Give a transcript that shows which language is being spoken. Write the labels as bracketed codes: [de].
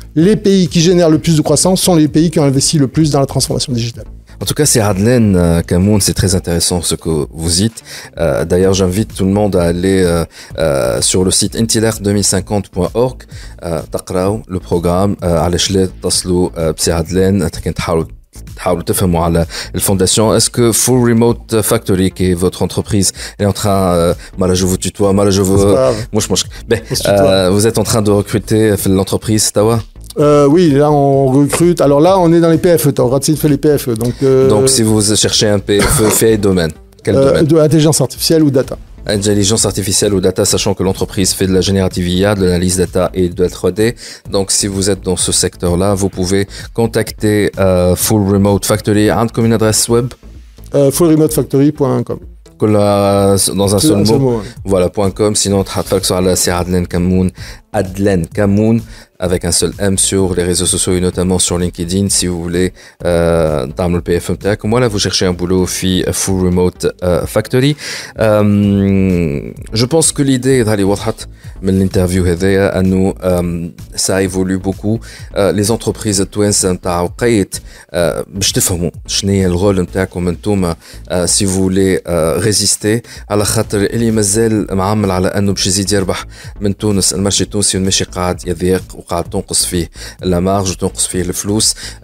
[fr] Les pays qui génèrent le plus de croissance sont les pays qui ont investi le plus dans la transformation digitale. En tout cas, c'est Adlen Kamoun, c'est très intéressant ce que vous dites. D'ailleurs, j'invite tout le monde à aller sur le site intilar2050.org, [ar] تقراو [fr] le programme [ar] علاش لا تصلوا بسي عدلان كان تحاولوا تحاولوا تفهموا على الفونداسيون. [fr] Est-ce que Full Remote Factory qui est votre entreprise est en train moi là je vous tutoie, moi là je veux [ar] مش [fr] vous êtes en train de recruter [ar] في [fr] l'entreprise [ar] توا؟ [fr] Oui, là on recrute. Alors là on est dans les PFE, tu as fait les PFE. Donc si vous cherchez un PFE, quel domaine? Quel domaine? De l'intelligence artificielle ou data. Intelligence artificielle ou data, sachant que l'entreprise fait de la générative IA, de l'analyse data et de la 3D. Donc, si vous êtes dans ce secteur-là, vous pouvez contacter Full Remote Factory. Comme une adresse web? fullremotefactory.com. Dans un seul mot. Ouais. Voilà, .com. Sinon, c'est Adlen Kamoun avec un seul M sur les réseaux sociaux et notamment sur LinkedIn si vous voulez dans le PFM Tech. Moi là vous cherchez un boulot Full Remote Factory. Je pense que l'idée d'aller [ar] واضحة من [fr] l'interview [ar] هذيا انه [fr] ça évolue beaucoup. Les entreprises [ar] التوانسة نتاع وقيت باش تفهموا شنو هي الرول نتاعكم انتوما [fr] si vous voulez résister [ar] على خاطر اللي مازال معامل على انه باش يزيد يربح من تونس. المارشي التونسي ماشي قاعد يضيق وقاعد تنقص فيه لا مارج وتنقص فيه الفلوس.